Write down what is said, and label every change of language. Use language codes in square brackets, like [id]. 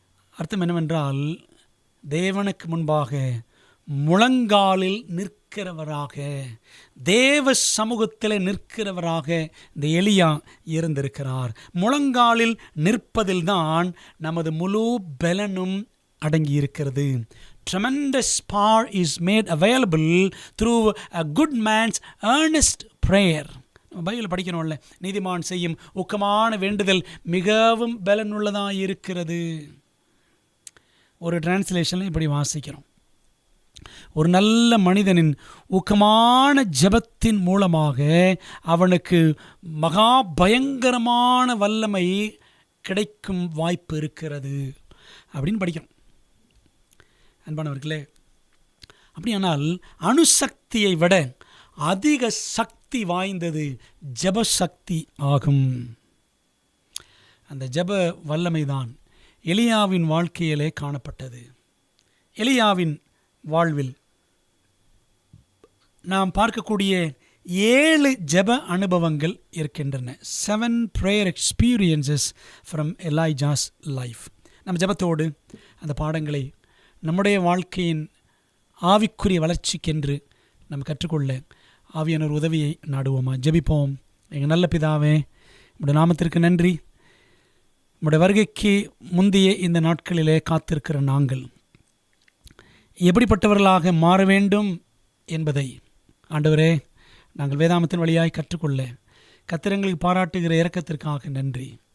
[ta] அர்த்தம் என்னவென்றால், தேவனுக்கு முன்பாக முழங்காலில் நிற்கிறவராக, தேவ சமூகத்தில் நிற்கிறவராக இந்த எலியா இருந்திருக்கிறார். முழங்காலில் நிற்பதில்தான் நமது முழு பலனும் அடங்கியிருக்கிறது. [en] Tremendous power is made available through a good man's earnest prayer. [ta] Bible படிக்கணும்ல, நீதிமான் செய்யும் ஊக்கமான வேண்டுதல் மிகவும் பலனுள்ளதாக இருக்கிறது. ஒரு டிரான்ஸ்லேஷனில் இப்படி வாசிக்கிறோம்: ஒரு நல்ல மனிதனின் ஊக்கமான ஜெபத்தின் மூலமாக அவனுக்கு மகா பயங்கரமான வல்லமை கிடைக்கும் வாய்ப்பு இருக்கிறது அப்படின்னு படிக்கிறோம். அன்பானவர்களே, அப்படியானால் அணுசக்தியை விட அதிக சக்தி வாய்ந்தது ஜெபசக்தி ஆகும். அந்த ஜெப வல்லமைதான் எலியாவின் வாழ்க்கையிலே காணப்பட்டது. எலியாவின் வாழ்வில் நாம் பார்க்கக்கூடிய 7 ஜெப அனுபவங்கள் இருக்கின்றன. [en] 7 prayer experiences from Elijah's life. [ta] நம்ம ஜெபத்தோடு அந்த பாடங்களை நம்முடைய வாழ்க்கையின் ஆவிக்குரிய வளர்ச்சிக்கென்று நம்ம கற்றுக்கொள்ள ஆவியானவர் உதவியை நாடுவோமா? ஜெபிப்போம். எங்கள் நல்ல பிதாவே, உம்முடைய நாமத்திற்கு நன்றி. உம்முடைய வருகைக்கு முந்தைய இந்த நாட்களிலே காத்திருக்கிற நாங்கள் எப்படிப்பட்டவர்களாக மாற வேண்டும் என்பதை ஆண்டவரே நாங்கள் வேதாமத்தின் வழியாய் கற்றுக்கொள்ள கத்திரங்களுக்கு பாராட்டுகிற இரக்கத்திற்காக நன்றி.